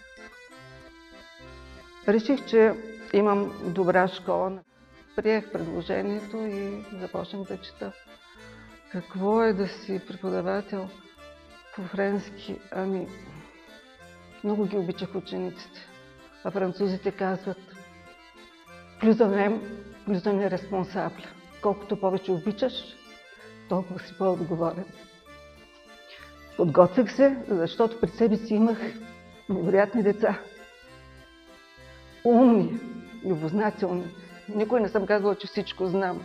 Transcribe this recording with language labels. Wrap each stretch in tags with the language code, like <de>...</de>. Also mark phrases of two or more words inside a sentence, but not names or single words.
<bg>Реших, че имам добра школа. Приех предложението и започнах да чета. Какво е да си преподавател по френски? Ами, много ги обичах учениците. А французите казват</bg> <fr>plus on aime, plus on est responsable.</fr> <bg>Колкото повече обичаш, толкова си по-отговорен. Подготвих се, защото пред себе си имах невероятни деца. Умни, любознателни. Никой не съм казвала, че всичко знам.</bg>